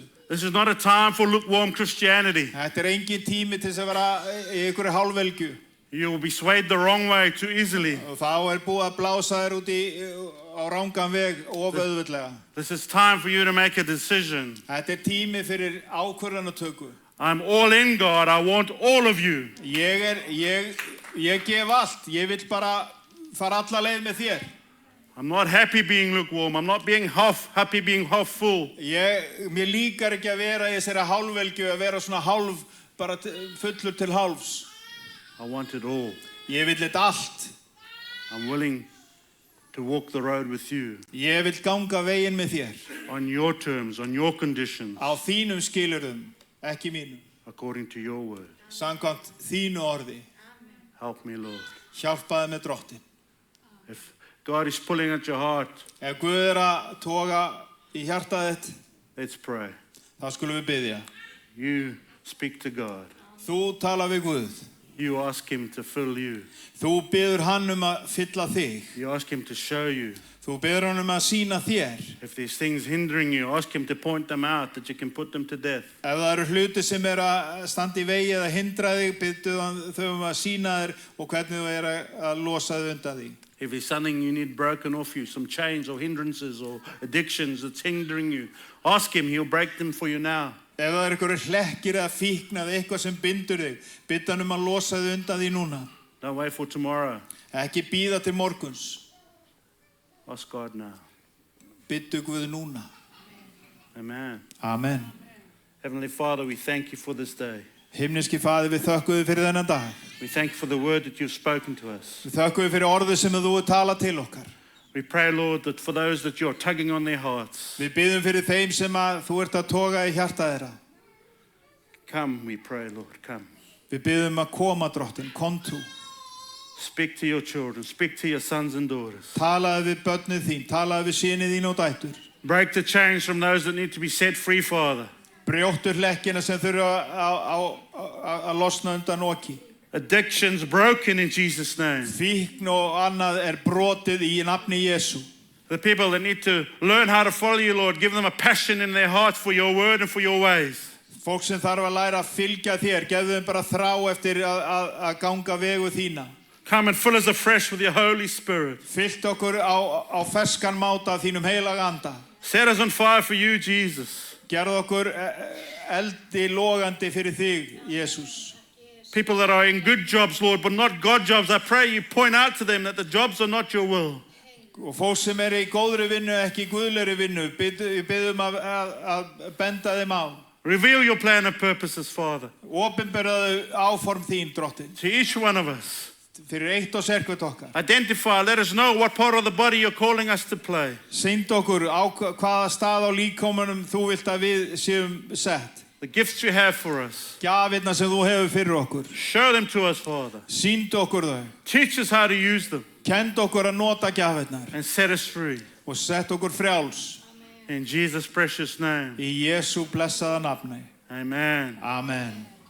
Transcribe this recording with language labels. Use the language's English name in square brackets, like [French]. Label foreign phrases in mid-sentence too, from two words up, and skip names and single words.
[English] This is not a time for lukewarm Christianity. [Icelandic] Þetta engin tími til þess að vera í einhverju hálfvelgju. [English] You will be swayed the wrong way too easily. [Icelandic] Og þá búið að blása þér út á rangan veg of auðveldlega. [English] This is time for you to make a decision. [Icelandic] Þetta tími fyrir ákvörðunartöku. [English] I'm all in, God. I want all of you. [Icelandic] Ég gef allt. Ég vill bara fara alla leið með þér. [English] I'm not happy being lukewarm. I'm not being happy being half full. [Icelandic] Mér líkar ekki að vera í þessari hálfvelgju, að vera svona hálf, bara fullur til hálfs. [English] I want it all. [Icelandic] Ég vill þetta allt. [English] I'm willing to walk the road with you. [Icelandic] Ég vill ganga veginn með þér. [English] On your terms, on your conditions. [Icelandic] Á þínum skilyrðum, ekki mínum. [English] According to your word. [Icelandic] Samkvæmt þínu orði. [English] Help me, Lord. [Icelandic] Hjálpaðu með drottin. [English] If God is pulling at your heart, [Icelandic] Ef Guð að toga í hjartað þitt, [English] let's pray. [Icelandic] þá skulum við biðja. [English] You speak to God. [Icelandic] Þú tala við Guð. [English] You ask Him to fill you. [Icelandic] Þú biður hann að fylla þig. [English] You ask Him to show you. [Icelandic] Þú biður hann að sýna þér. [English] If there's things hindering you, ask Him to point them out, that you can put them to death. [Icelandic] Ef það hluti sem að standa í vegi eða hindra þig, biðdu þau að sýna þér og hvernig þú að losa þig undan því. [English] If there's something you need broken off you, some chains or hindrances or addictions that's hindering you, ask Him, He'll break them for you now. [Icelandic] Ef það einhverjir hlekkir eða fíkn eða eitthvað sem bindur þig, biðdu hann að losa þig undan því núna. [English] Don't wait for tomorrow. [Icelandic] Ekki bíða til morguns. [English] Ask God now. [Icelandic] Biðdu Guð núna. [English] Amen. [Icelandic] Amen. [English] Heavenly Father, we thank you for this day. [Icelandic] Himneski Faðir, við þökkum þig fyrir þennan dag. [English] We thank you for the word that you've spoken to us. [Icelandic] Við þökkum þig fyrir orðið sem þú talað til okkar. [English] We pray, Lord, that for those that you're tugging on their hearts, [Icelandic] Við biðjum fyrir þeim sem að þú að toga í hjarta þeirra. [English] come, we pray, Lord, come. [Icelandic] Við biðjum að koma, drottin, kom þú. [English] Speak to your children. Speak to your sons and daughters. [Icelandic] Talaðu við börnið þín, talaðu við syni þín og dætur. [English] Break the chains from those that need to be set free, Father. [Icelandic] Brjóttu hlekkina sem þurfa að losna undan oki. [English] Addictions broken in Jesus' name. [Icelandic] Fíkn og annað brotið í nafni Jesú. [English] The people that need to learn how to follow you, Lord, give them a passion in their heart for your word and for your ways. [Icelandic] Fólk sem þarf að læra að fylgja þér, gefðu þeim bara þrá eftir að ganga vegu þína. [English] Come and fill us afresh with your Holy Spirit. [Icelandic] Fyllt okkur á ferskan máta af þínum heilaga anda. [English] Set us on fire for you, Jesus. [Icelandic] Gerðu okkur eldi logandi fyrir þig, Jesús. [English] People that are in good jobs, Lord, but not God jobs, I pray you point out to them that the jobs are not your will. [Icelandic] Og fólk sem í góðri vinnu, ekki guðlegri vinnu, biðum að benda þeim á. [English] Reveal your plan and purposes, Father, [Icelandic] Opinberaðu áform þín, Drottin, [English] to each one of us. [Icelandic] fyrir eitt og sérkvæmt okkar. [English] Identify, let us know what part of the body you're calling us to play. [Icelandic] Sýnd okkur á hvaða stað á líkamanum þú vilt að við séum sett. [English] The gifts you have for us. [Icelandic] Gjafirnar sem þú hefur fyrir okkur. [English] Show them to us, Father. [Icelandic] Sýnd okkur þau. [English] Teach us how to use them. [Icelandic] Kend okkur að nota gjafirnar. [English] And set us free. [Icelandic] Og sett okkur frjáls. [English] In Jesus' precious name. [Icelandic] Í Jesú blessaða nafni. [English] Amen. [Icelandic] Amen.